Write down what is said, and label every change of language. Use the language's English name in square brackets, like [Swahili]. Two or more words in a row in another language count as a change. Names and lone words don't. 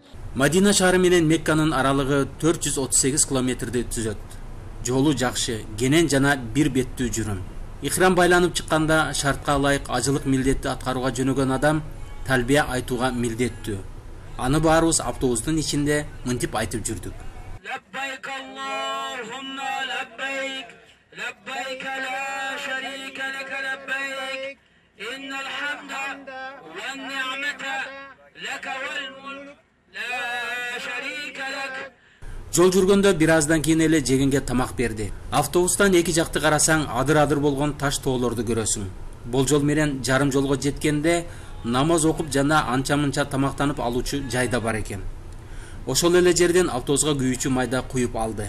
[Kyrgyz] Мадина шаары менен Мекканын аралыгы 438 километрди түзөт. Жолу жакшы, кенен жана бир беттүү жүрүм. Ихрам байланып чыкканда шартка ылайык ажылык милдетти аткарууга жөнөгөн адам талбия айтууга милдеттүү. Аны баарыбыз автобустун ичинде мынтип айтып жүрдүк. [Arabic] لبيك اللهم لبيك لبيك لا شريك لك لبيك إن الحمد والنعمة لك والملك لا شريك لك. [Kyrgyz] Жол жүргөндө бир аздан кийин эле жегенге тамак берди. Автобустан эки жакты карасаң адыр-адыр болгон таш тоолорду көрөсүң. Болжол менен жарым жолго жеткенде намаз окуп жана анча-мынча тамактанып алуучу жайда бар экен. Ошол эле жерден автобуска күйүүчү майда куюп алды.